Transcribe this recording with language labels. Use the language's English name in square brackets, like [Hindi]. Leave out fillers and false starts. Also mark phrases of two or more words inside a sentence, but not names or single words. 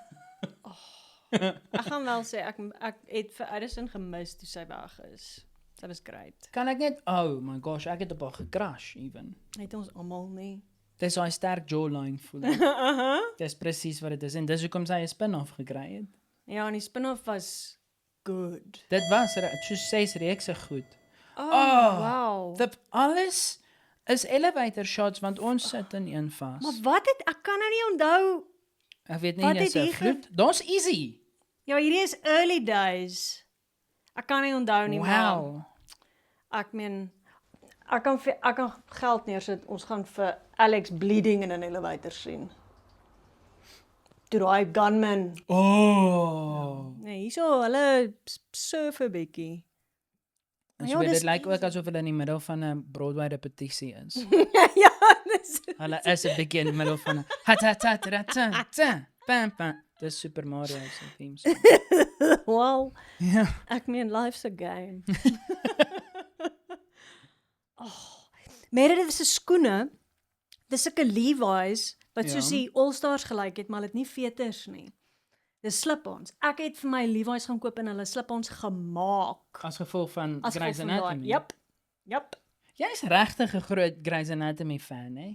[Afrikaans] Ek gaan wel sê ek het vir Addison gemis toe sy weg is. Sy was great. Kan ek net, [English] oh my gosh, [Afrikaans] ek het op haar gecrash even. Het ons almal nie. Dis daai sterk jawline voel. Dis presies wat dit is en dis hoekom sy 'n spin-off gekry het. Ja, en die spin-off was good. Dit was soos 6 reekse goed. Wow. Alles is [English] elevator shots [Afrikaans] want ons sit in een vas. Maar wat ek kan nou nie onthou. Ek weet nie dis 'n gloed. Daar's easy. Ja, hierdie is [English] early days. [Afrikaans] Ek kan nie onthou nie, maar ek meen ek kan geld neersit. Ons gaan vir Alex bleeding in 'n elevator sien. Toe daai gunman. Nee, hierso hulle surf 'n bietjie. Ja, dit lyk ook asof hulle in die middel van 'n Broadway repetisie is. Ja, dis. Hulle is 'n bietjie in die middel van 'n dis Super Mario se [English] theme song. [Afrikaans] Wow. Ja. Ek meen [English] life's a game. [Afrikaans] Meredith se skoene, dis sulke Levi's wat soos die All-Stars gelyk het, maar hulle het nie veters nie. Dis slip-ons. Ek het vir my Levi's gaan koop en hulle slip-ons gemaak. As gevolg van Grey's Anatomy. Yep. Jy's regtig 'n groot Grey's Anatomy fan, hè?